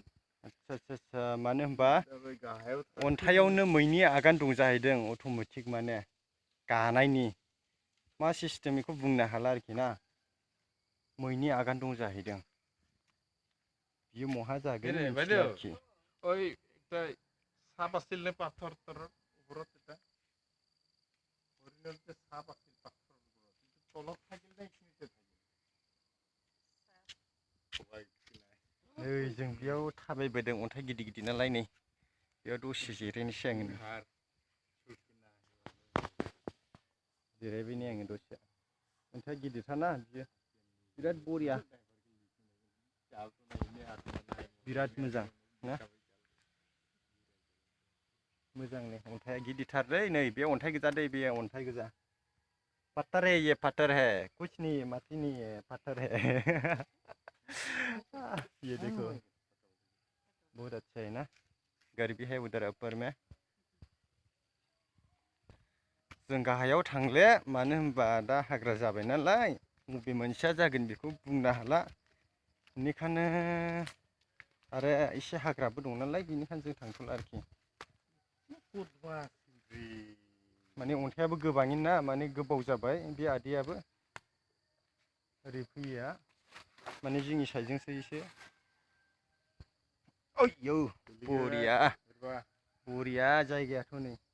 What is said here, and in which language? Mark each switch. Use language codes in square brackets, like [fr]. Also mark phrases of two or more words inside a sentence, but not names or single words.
[brx] आच्छा मानो होनबा अन्थाइयावनो मैनि आगान दं जाहैदों अट'मेटिक माने गानायनि मा सिस्टेम बेखौ बुंनो हाला आरोखि ना मैनि आगान दं जाहैदों बियो महा जागोन मिथिला आरोखि [as] ओइ साप আছিল নে পাথর তোর ওপৰত এটা অৰিজিনেলতে সাপ আছিল পাথৰৰ ওপৰত কিন্তু তলত থাকিল নে এইখিনিতে থাকিল [brx] नै जों बेयाव थाबायबोदों अन्थाइ गिदिर गिदिर नालाय नै बेयाव दसे जिरायनोसै आङो जिरायबाय नै आङो दसे अन्थाइ गिदिरथारना बियो बिराद बरिया बिराद मोजां ना मोजां नै अन्थाइया गिदिरथारलै नै बे अन्थाइ गोजा दै बे अन्थाइ गोजा [hi] पत्थर है ये पत्थर है कुछ नहीं है माटी नहीं है पत्थर है ये देखो बहुत अच्छा है ना घर भी है उधर ऊपर में [brx] जों गाहायाव थांले मानो होनबा दा हाग्रा जाबाय नालाय बबे मोनसेया जागोन बेखौ बुंनो हाला बेनिखायनो आरो एसे हाग्राबो दं नालाय बेनिखायनो जों थांथ'ला आरोखि माने अन्थाइयाबो गोबाङैनो ना माने गोबाव जाबाय बे आदैयाबो ओरै फैया माने जोंनि साइडजोंसो एसे ओइयौ बरिया बरिया जायगायाथ' नै